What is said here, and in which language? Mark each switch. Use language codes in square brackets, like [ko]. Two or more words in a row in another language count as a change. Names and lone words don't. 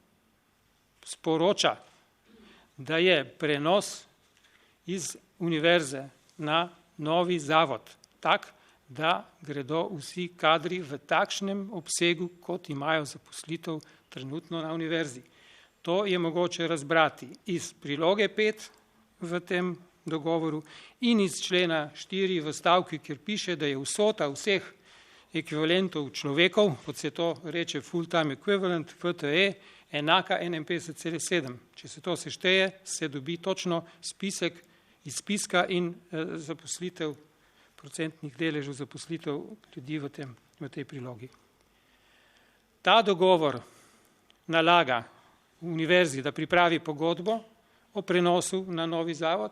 [sl] sporoča, da je prenos iz univerze na novi zavod tak, da gredo vsi kadri v takšnem obsegu, kot imajo zaposlitev trenutno na univerzi. To je mogoče razbrati iz priloge 5 v tem dogovoru in iz člena 4 v stavki, kjer piše, da je vsota vseh ekvivalentov človekov, kot se to reče [en] full-time equivalent, [sl] FTE, enaka 51,7. Če se to sešteje, se dobi točno spisek iz spiska in zaposlitev, procentnih deležev zaposlitev ljudi v tej prilogi. Ta dogovor nalaga univerzi, da pripravi pogodbo o prenosu na novi zavod.